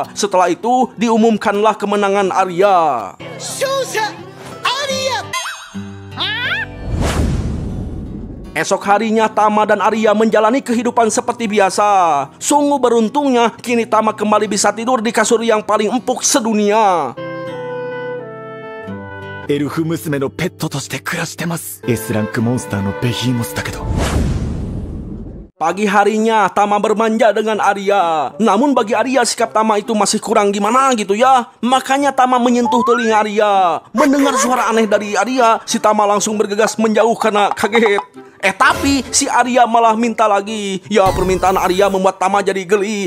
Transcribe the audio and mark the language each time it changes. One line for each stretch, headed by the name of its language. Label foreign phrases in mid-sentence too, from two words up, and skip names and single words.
Indonesian: Setelah itu diumumkanlah kemenangan Arya. Esok harinya Tama dan Arya menjalani kehidupan seperti biasa. Sungguh beruntungnya kini Tama kembali bisa tidur di kasur yang paling empuk sedunia.
Japanese: エルフ娘のペットとして暮らしてます。 S ランクモンスターのベヒーモスだけど。
Indonesian: Pagi harinya Tama bermanja dengan Arya. Namun bagi Arya sikap Tama itu masih kurang gimana gitu ya. Makanya Tama menyentuh telinga Arya. Mendengar suara aneh dari Arya, si Tama langsung bergegas menjauh karena kaget. Tapi si Arya malah minta lagi. Ya, permintaan Arya membuat Tama jadi geli.